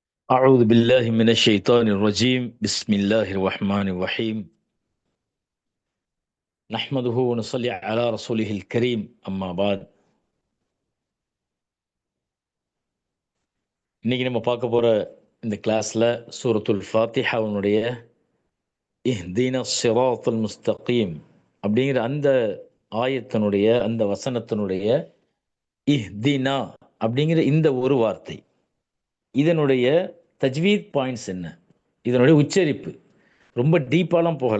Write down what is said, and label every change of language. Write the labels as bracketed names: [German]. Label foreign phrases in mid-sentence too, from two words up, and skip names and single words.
[Arabic] أعوذ بالله من الشيطان الرجيم بسم الله الرحمن الرحيم نحمده ونصلي على رسوله الكريم أما بعد [Tamil] இன்னைக்கு நம்ம பார்க்க போற இந்த கிளாஸ்ல சூரத்துல் ஃபாத்திஹாவுடைய [Arabic] اهدنا الصراط المستقيم [Tamil] அப்படிங்கிற அந்த ஆயத்தினுடைய அந்த வசனத்தினுடைய இஹ்தினா அப்படிங்கிற இந்த ஒரு வார்த்தை இதனுடைய தஜ்வீத் பாயிண்ட்ஸ் என்ன, இதனுடைய உச்சரிப்பு ரொம்ப டீப்பாலாம் போகல.